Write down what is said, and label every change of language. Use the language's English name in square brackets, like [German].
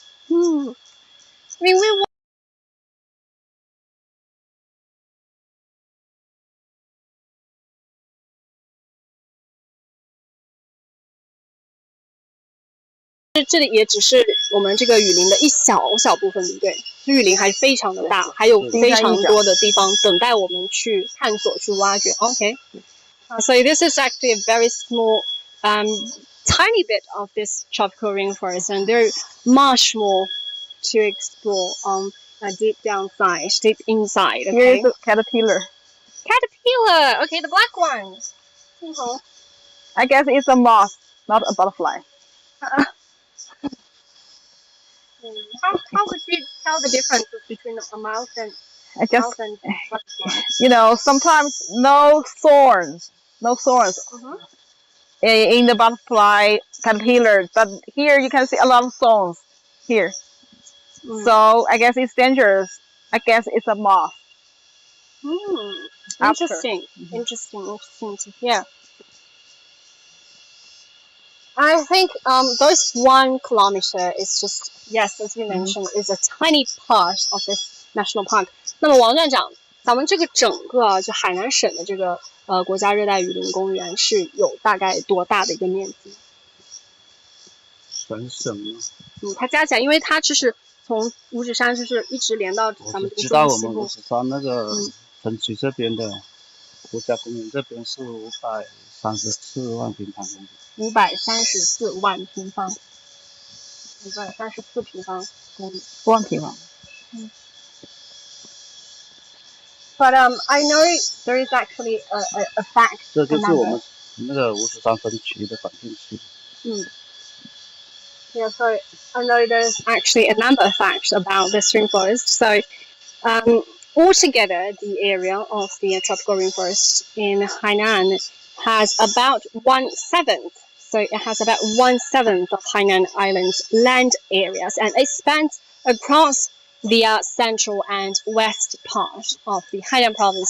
[English] I mean, we [Chinese] 这里也只是我们这个雨林的一小部分，对不对？雨林还非常的大，还有非常多的地方等待我们去探索、去挖掘。 [English] Okay, so this is actually a very small, tiny bit of this tropical rainforest, and there's much more to explore deep inside. Okay? Here is a caterpillar. Caterpillar. Okay, the black one. I guess it's a moth, not a butterfly. How would you tell the differences between a mouse and butterfly? You know, sometimes no thorns in the butterfly caterpillar, but here you can see a lot of thorns here. So I guess it's dangerous. I guess it's a moth. Interesting. Interesting to hear. I think those 1 kilometer is just, yes, as you mentioned, is a tiny part of this national park. [Chinese] 那么王站长，咱们这个整个就海南省的这个国家热带雨林公园是有大概多大的一个面积？全省吗？它加起来，因为它就是从五指山就是一直连到咱们这个知道我们五指山那个城区这边的国家公园这边是534万平方公里。 534万平方，534平方公里，万平方。 [English] But I know there is actually a fact. [Chinese] 这就是我们那个五指山分区的管定区。 [English] Yeah, so I know there's actually a number of facts about this rainforest. So, altogether, the area of the tropical rainforest in Hainan has about 1/7. So it has about 1/7 of Hainan Island's land areas, and it spans across the central and west part of the Hainan province.